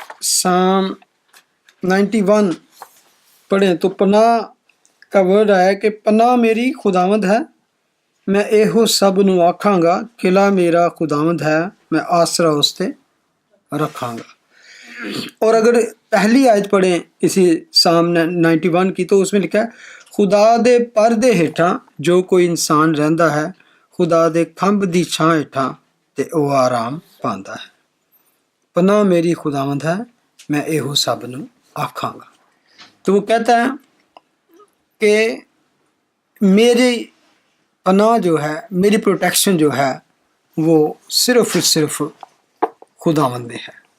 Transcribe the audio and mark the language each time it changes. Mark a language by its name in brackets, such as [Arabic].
[Urdu] سام 91 پڑھیں تو پناہ کا ورڈ آیا کہ [Punjabi] پناہ میری خداوند ہے، میں ایہو سب نو آکھاں گا، قلعہ میرا خداوند ہے، میں آسرا اس تے رکھاں گا. [Urdu] اور اگر پہلی آیت پڑھیں اسی سام 91 کی تو اس میں لکھا ہے [Punjabi] خدا دے پردے ہیٹھاں جو کوئی انسان رہندا ہے، خدا دے کھمب دی چھاں ہیٹھاں تے او آرام پاندا ہے. پناہ میری خداوند ہے، میں ایہو سب نو آکھاں گا. [Urdu] تو وہ کہتا ہے کہ میری پناہ جو ہے، میری پروٹیکشن جو ہے وہ صرف اور صرف خداوند میں ہے.